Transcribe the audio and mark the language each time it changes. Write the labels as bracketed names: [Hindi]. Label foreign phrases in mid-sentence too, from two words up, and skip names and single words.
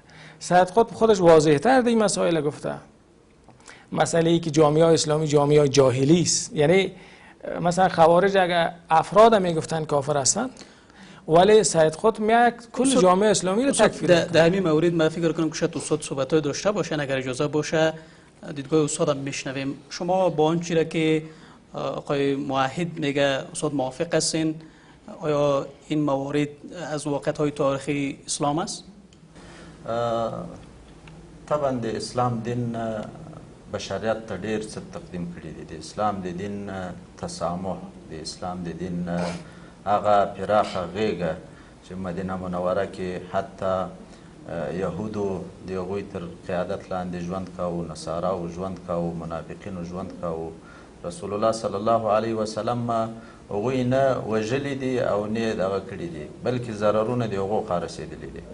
[Persian] سید قطب خودش واضح تر در این مسائل گفته. مسئله ای که جامعه اسلامی جامعه جاهلی است، یعنی مثلا خوارج اگر افراد میگفتن کافر هستند، ولی سید قطب میاد کل جامعه اسلامی رو تکفیر در همین مورد ما فکر کنم که شاید استاد صحبت‌های داشته باشن، اگر اجازه باشه دیدگاه استاد هم میشنویم. شما با آن چیزی که آقای موحد میگه استاد موافق هستین؟ آیا این موارد از واقعیت‌های تاریخی اسلام است؟ [Pashto] طبعا د اسلام دین بشریت ته ډیر څه تقدیم کړي دي. د اسلام د دین تسامح، د اسلام د دین هغه پراخه غیږه چې مدینه منوره کې حتی یهودو د هغوی تر قیادت لاندې ژوند کاوه، نصاراو ژوند کاوه، منافقینو ژوند کاوه، رسول الله [Arabic] صلی الله علیه وسلم [Pashto] هغوی نه وژلي دي او نه دغه کړي دي، بلکې ضررونه د هغو خوا رسېدلي دي.